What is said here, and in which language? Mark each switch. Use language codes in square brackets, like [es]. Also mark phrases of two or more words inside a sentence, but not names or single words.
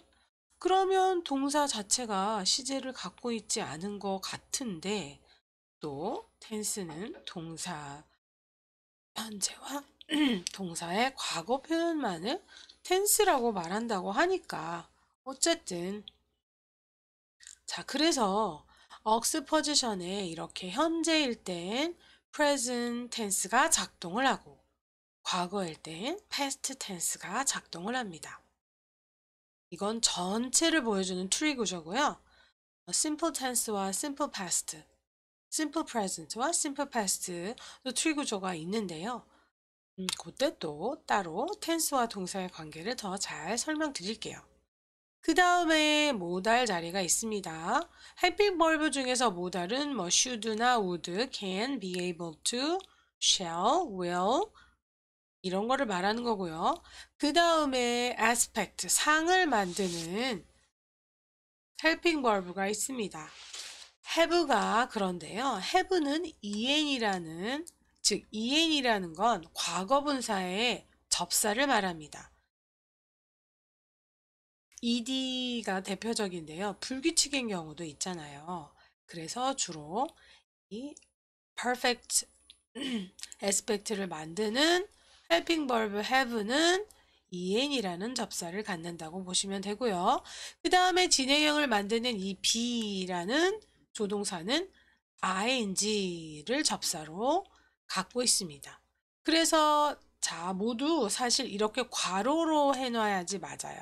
[ko] 그러면 동사 자체가 시제를 갖고 있지 않은 것 같은데 또 텐스는 동사 현재와 동사의 과거 표현만을 텐스라고 말한다고 하니까 어쨌든 자 그래서 억스퍼지션에 이렇게 현재일 땐 [en] present tense [ko] 가 작동을 하고 과거일 땐 [en] past tense [ko] 가 작동을 합니다. 이건 전체를 보여주는 트리 구조고요. [en] simple tense와 simple past, simple present와 simple past [ko] 또 트리 구조가 있는데요. 그때 또 따로 tense와 동사의 관계를 더 잘 설명드릴게요. 그 다음에 모달 자리가 있습니다. [en] helping verb [ko] 중에서 모달은 뭐 [en] should나 would, can, be able to, shall, will [ko] 이런 거를 말하는 거고요. 그 다음에 aspect, 상을 만드는 [en] helping verb [ko] 가 있습니다. have가 그런데요. have는 en이라는 즉 en이라는 건 과거분사의 접사를 말합니다. ed가 대표적인데요. 불규칙인 경우도 있잖아요. 그래서 주로 이 [en] perfect aspect [ko] 를 만드는 [en] helping verb have [ko] 는 en이라는 접사를 갖는다고 보시면 되고요. 그 다음에 진행형을 만드는 이 be라는 조동사는 ing를 접사로 갖고 있습니다. 그래서 자 모두 사실 이렇게 괄호로 해놔야지 맞아요.